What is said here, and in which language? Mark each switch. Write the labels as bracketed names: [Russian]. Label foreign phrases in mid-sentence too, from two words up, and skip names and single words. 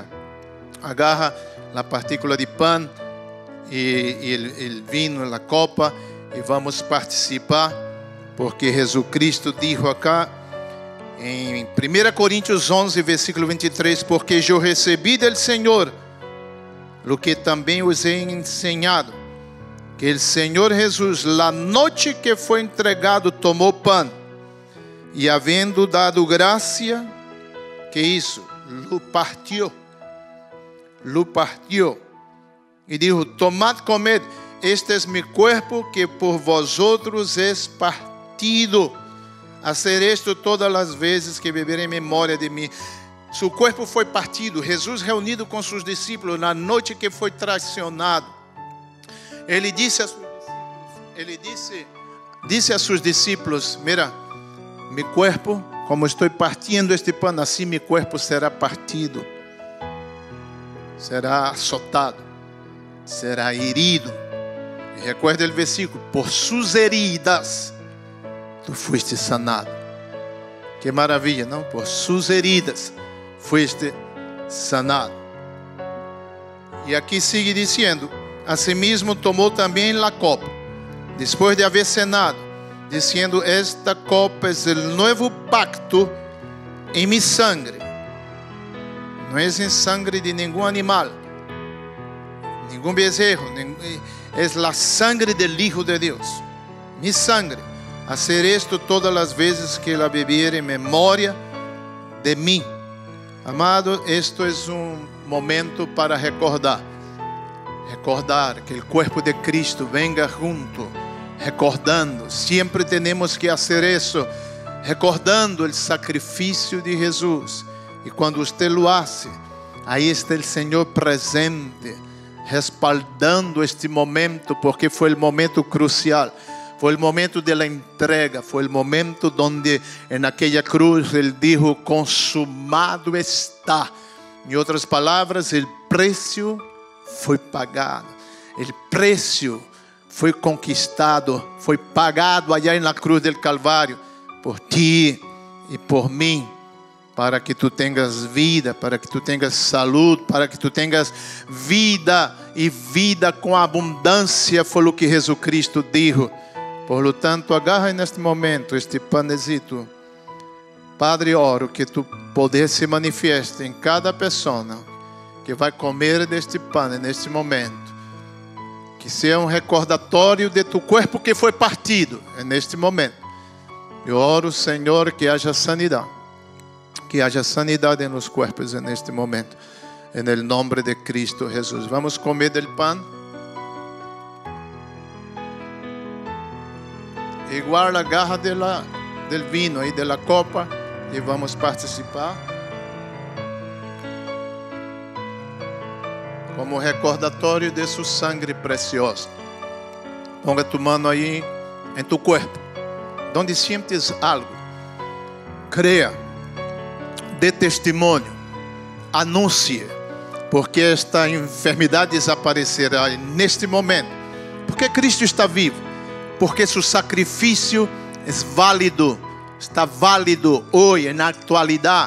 [Portuguese] Agarra a partícula de pão e o vinho, a copa, e vamos participar, porque Jesus Cristo disse acá em 1 Coríntios 11, versículo 23: porque eu recebi del Senhor o que também os he ensinado, que o Senhor Jesus, la noite que foi entregado, tomou pão, e havendo dado graça, que isso? [Spanish] Lo partiu, e dijo: tomad, comed, este es mi cuerpo que por vosotros es partido. Hacer esto [Portuguese] todas as vezes que beber em memória de mim. Seu corpo foi partido. Jesus, reunido com seus discípulos na noite que foi traicionado, ele disse a seus discípulos: mira, [Spanish] mi cuerpo, [Portuguese] como estou partindo este pão, assim [Spanish] mi cuerpo [Portuguese] será partido, [Spanish] será azotado, será herido. [Portuguese] E recuerda o versículo: por suas heridas [Spanish] tu fuiste sanado. [Portuguese] Que maravilha, não? Por suas [Spanish] heridas fuiste sanado. [Portuguese] E aqui sigue dizendo: asimismo tomou também a copa, depois de haver cenado, dizendo: esta copa é o novo pacto em [Spanish] mi sangre. [Portuguese] Não é em sangue de nenhum animal, nenhum bezerro, é a [Spanish] sangre del Hijo [Portuguese] de Deus, [Spanish] mi sangre. Hacer esto [Portuguese] todas as vezes que la beber em memória de mim. Amado, esto é um momento para recordar que o corpo de Cristo venga junto, recordando. Sempre temos que fazer isso, recordando o sacrifício de Jesus. E quando você [Spanish] lo hace, [Portuguese] aí está o Senhor presente, respaldando este momento, porque foi o momento crucial. Foi o momento da entrega, foi o momento onde naquela cruz ele dijo: [Spanish] consumado está. [Portuguese] Em outras palavras, o preço foi pagado, o preço foi conquistado, foi pagado allá na cruz del Calvário, por ti e por mim, para que tu tenhas vida, para que tu tenhas saúde, para que tu tenhas vida e vida com abundância. Foi o que Jesus Cristo dijo. [Spanish] Por lo tanto, agarra [Portuguese] neste momento [Spanish] este panecito. [Portuguese] Padre, oro que tu poder [Spanish] se manifieste [Portuguese] em cada pessoa que vai comer deste pão neste momento, que seja um recordatório de tu corpo que foi partido neste momento. Eu oro, Senhor, que haja sanidade nos corpos neste momento, em nome de Cristo Jesus. Vamos comer del pão. Igual a [Spanish] garra del vino [Portuguese] e da copa, e vamos participar como recordatório de sua sangue preciosa. [Spanish] Ponga tu mano [Portuguese] aí em tu corpo, onde [Spanish] sientes algo. [Portuguese] Creia, dê testemunho, anuncie, porque esta enfermidade desaparecerá neste momento, porque Cristo está vivo, porque seu sacrifício é válido, está válido hoje, na atualidade.